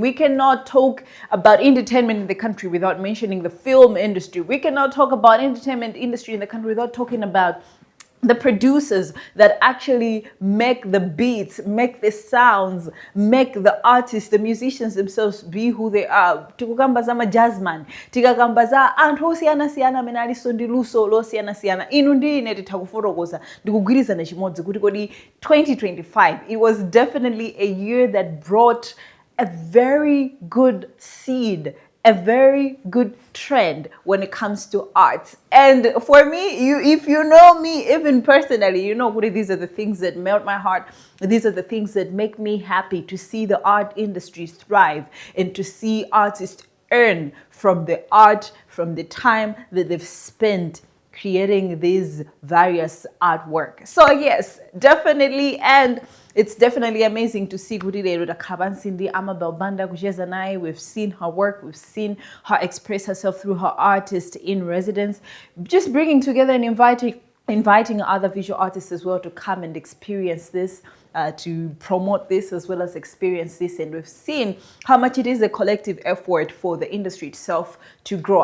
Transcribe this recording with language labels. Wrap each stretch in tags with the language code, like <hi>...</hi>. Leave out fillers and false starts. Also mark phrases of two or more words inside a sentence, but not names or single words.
<en>We cannot talk about entertainment in the country without mentioning the film industry. We cannot talk about entertainment industry in the country without talking about the producers that actually make the beats, make the sounds, make the artists, the musicians themselves be who they are.</en> <ny>Tikukambaza ma jazzman, tikakambaza anthu osiyana-siyana amene aliso ndi luso losiyana-siyana. Inu ndi ine titakufotokoza ndikugwirizana chimodzi kuti kodi 2025,</ny> <en>it was definitely a year that brought a very good seed, a very good trend when it comes to arts. And for me, if you know me even personally, you know what, these are the things that melt my heart. These are the things that make me happy to see the art industry thrive and to see artists earn from the art, from the time that they've spent creating these various artwork. So yes, definitely, and it's definitely amazing to see</en> <ny>kuti lero takhala ndi Amabel Banda kucheza naye.</ny> <en>We've seen her work, we've seen her express herself through her artist in residence, just bringing together and inviting other visual artists as well to come and experience this, to promote this as well as experience this. And we've seen how much it is a collective effort for the industry itself to grow.</en>